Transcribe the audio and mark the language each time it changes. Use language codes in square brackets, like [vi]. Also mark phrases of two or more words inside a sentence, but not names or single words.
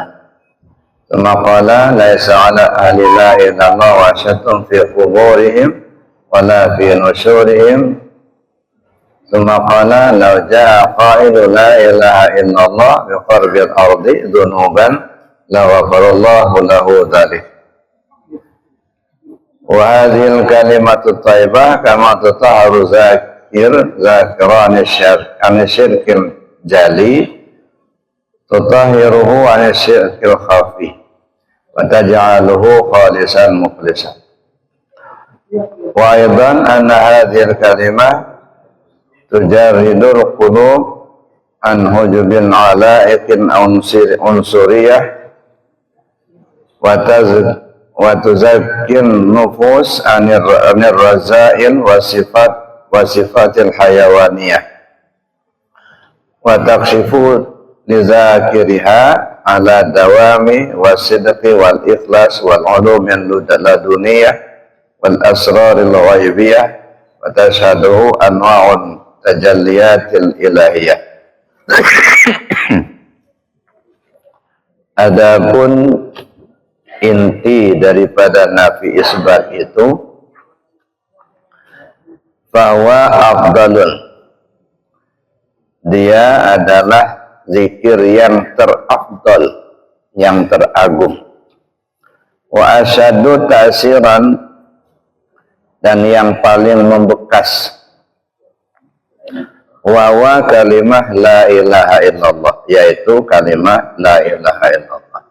[ar] ثم قال ليس على أهل لا إله إلا الله وحشة في قبورهم ولا في نشورهم. ثم قال لو جاء قائل لا إله إلا الله بقراب الأرض ذنوبا لغفر الله له ذلك. وهذه الكلمة الطيبة كما تطهر ذاكرها من الشرك الجلي تطهره عن الشرك الخفي وتجعله خالصا مخلصا. وأيضا أن هذه الكلمة تجرد القلوب عن حجب العلائق العنصرية وتزكي النفوس عن الرذائل وصفات الحيوانية وتكشف لذاكرها على الدوام والصدق والإخلاص والعلوم اللدنية والأسرار الغيبية وتشهده أنواع التجليات الإلهية. [id] Adapun inti daripada nafi isbat itu bahwa afdalun, dia adalah zikir yang terafdal, yang teragung, [ar] وأشد تأثيرا, [id] dan yang paling membekas, [ar] وكلمة لا إله إلا الله, yaitu كلمة لا إله إلا الله.